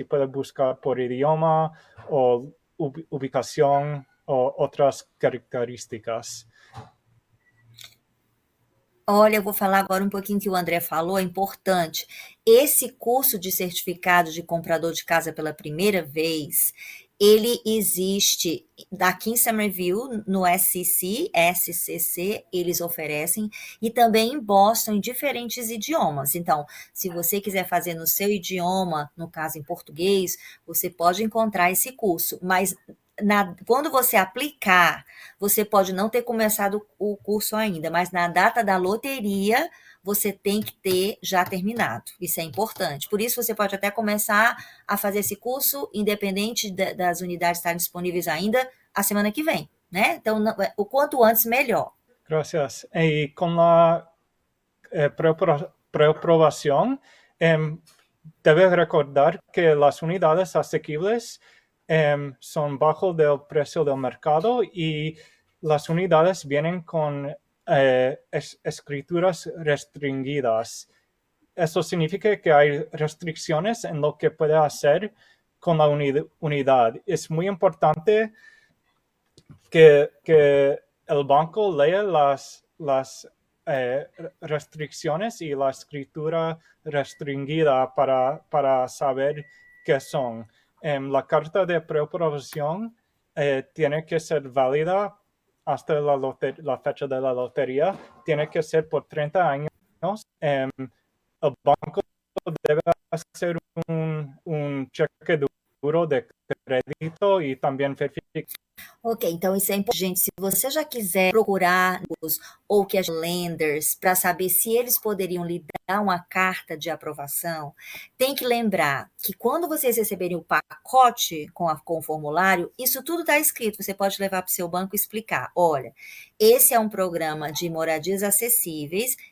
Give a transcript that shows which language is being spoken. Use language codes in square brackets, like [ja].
[es] Y puede buscar por idioma o ubicación o otras características. [pt] Olha, eu vou falar agora um pouquinho que o André falou, é importante. Esse curso de certificado de comprador de casa pela primeira vez, ele existe aqui em Somerville, no SCC, eles oferecem, e também em Boston, em diferentes idiomas. Então, se você quiser fazer no seu idioma, no caso em português, você pode encontrar esse curso, mas quando você aplicar, você pode não ter começado o curso ainda, mas na data da loteria, você tem que ter já terminado. Isso é importante. Por isso, você pode até começar a fazer esse curso, independente das unidades estarem disponíveis ainda, a semana que vem, né? Então, o quanto antes, melhor. [es] Gracias. Y con la preaprobación, debes recordar que las unidades asequibles son bajo del precio del mercado y las unidades vienen con escrituras restringidas. Eso significa que hay restricciones en lo que puede hacer con la unidad. Es muy importante que el banco lea las restricciones y la escritura restringida para saber qué son. La carta de preaprobación tiene que ser válida hasta la fecha de la lotería, tiene que ser por 30 años. El banco debe hacer un cheque duro de crédito y también verificar. [pt] Ok, então isso é importante. Gente, se você já quiser procurar ou que as lenders para saber se eles poderiam lhe dar uma carta de aprovação, tem que lembrar que quando vocês receberem o pacote com o formulário, isso tudo está escrito. Você pode levar para o seu banco e explicar. Olha, esse é um programa de moradias acessíveis.